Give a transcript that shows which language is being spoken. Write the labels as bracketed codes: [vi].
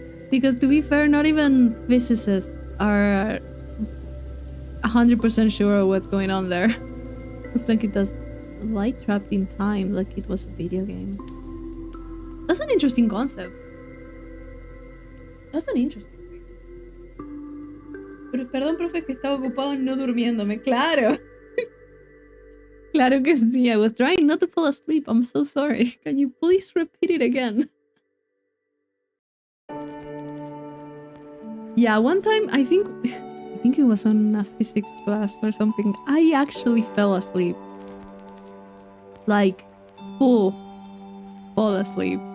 [en] Because to be fair, not even physicists are 100% sure of what's going on there. It's like it does light trapped in time, like it was a video game. That's an interesting concept. That's an interesting thing. [es] Pero perdón, profe, que estaba ocupado no durmiéndome. Claro. Claro que sí. [en] I was trying not to fall asleep. I'm so sorry. Can you please repeat it again? Yeah, one time, I think it was on a physics class or something. I actually fell asleep. Like, fall asleep.